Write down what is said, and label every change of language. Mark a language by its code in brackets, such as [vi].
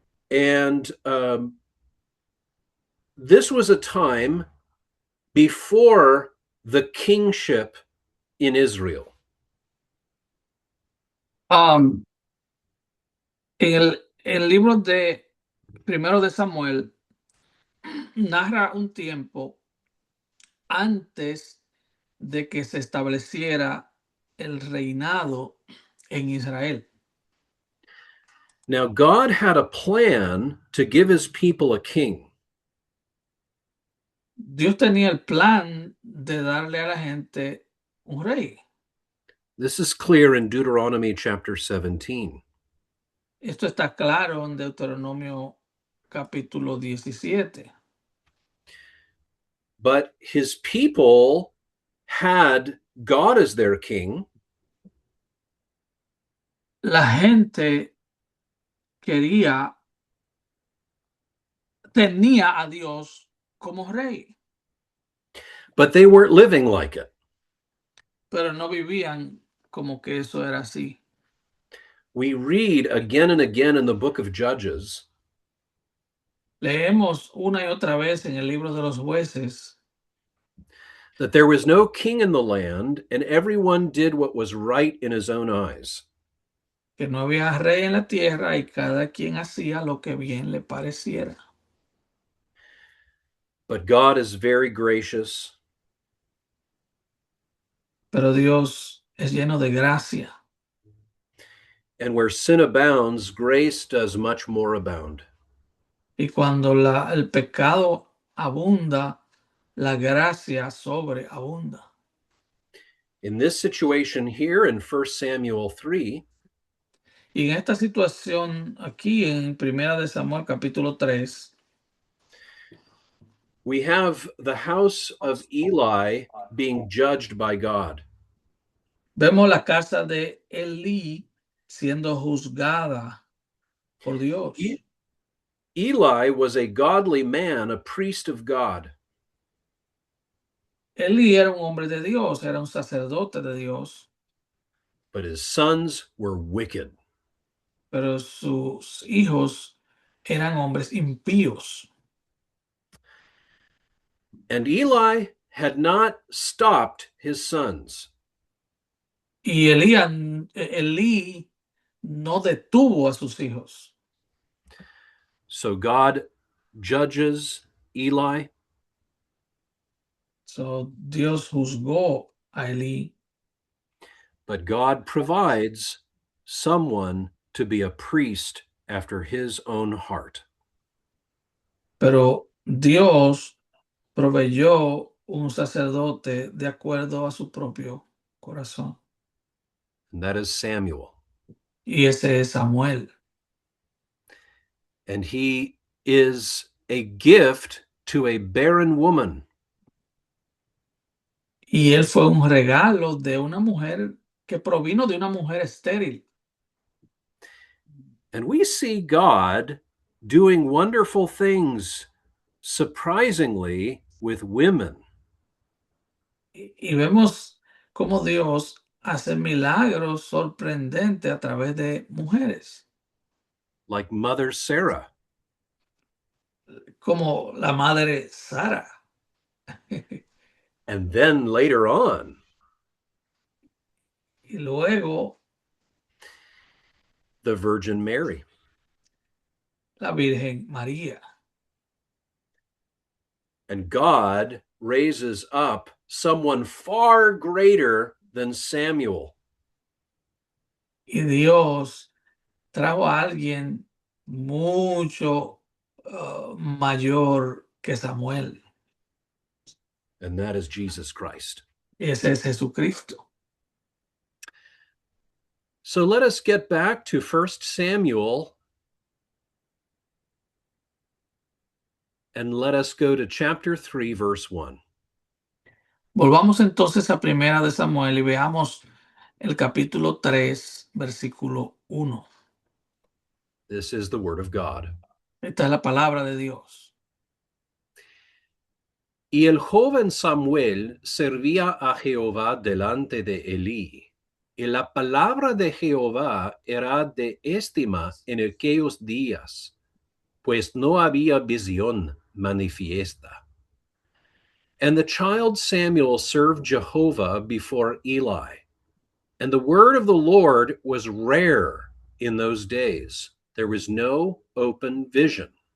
[en] And this was a time before the kingship in Israel. [es] Um, en el libro de Primero de Samuel narra un tiempo antes de que se estableciera el reinado en Israel. [en] Now, God had a plan to give his people a king. [es] Dios tenía el plan de darle a la gente un rey. [en] This is clear in Deuteronomy chapter 17. [es] Esto está claro en Deuteronomio capítulo 17. [en] But his people had God as their king, [es] La gente tenía a Dios como rey, [en] but they weren't living like it. [es] pero no vivían como que eso era así. [en] We read again and again in the book of Judges [es] Leemos una y otra vez en el libro de los jueces [en] that there was no king in the land, and everyone did what was right in his own eyes. [es] que no había rey en la tierra y cada quien hacía lo que bien le pareciera. [en] But God is very gracious, [es] Pero Dios es lleno de gracia [en] and where sin abounds, grace does much more abound. [es] y cuando el pecado abunda, la gracia sobreabunda. [en] In this situation here in 1 Samuel 3, [es] Y en esta situación aquí en Primera de Samuel capítulo 3, [en] we have the house of Eli being judged by God. [es] vemos la casa de Elí siendo juzgada por Dios. [en] Eli was a godly man, a priest of God. [es] Elí era un hombre de Dios, era un sacerdote de Dios, [en] But his sons were wicked. [es] pero sus hijos eran hombres impíos. [en] And Eli had not stopped his sons. [es] Y Elí no detuvo a sus hijos. [en] So God judges Eli, [es] So, Dios juzgó a Elí, [en] but God provides someone to be a priest after his own heart. [es] pero Dios proveyó un sacerdote de acuerdo a su propio corazón. [en] And that is Samuel. [es] Y ese es Samuel. [en] And he is a gift to a barren woman. [es] Y él fue un regalo de una mujer que provino de una mujer estéril. [en] And we see God doing wonderful things, surprisingly, with women. [es] Y vemos cómo Dios hace milagros sorprendentes a través de mujeres, [en] Like Mother Sarah. [es] como la madre Sara. [en] And then later on, [es] Y luego [en] the Virgin Mary. [es] la Virgen María. [en] And God raises up someone far greater than Samuel. [es] Y Dios trajo a alguien mucho mayor que Samuel. [en] And that is Jesus Christ. [es] Y ese es Jesucristo. [en] So let us get back to 1 Samuel and let us go to chapter 3, verse 1. [es] Volvamos entonces a Primera de Samuel y veamos el capítulo 3, versículo 1. [en] This is the word of God. [es] Esta es la palabra de Dios. Y el joven Samuel servía a Jehová delante de Elí. Y la palabra de Jehová era de estima en aquellos días, pues no había visión manifiesta. [en] And the child Samuel served Jehovah before Eli. And the word of the Lord was rare in those days. There was no open vision.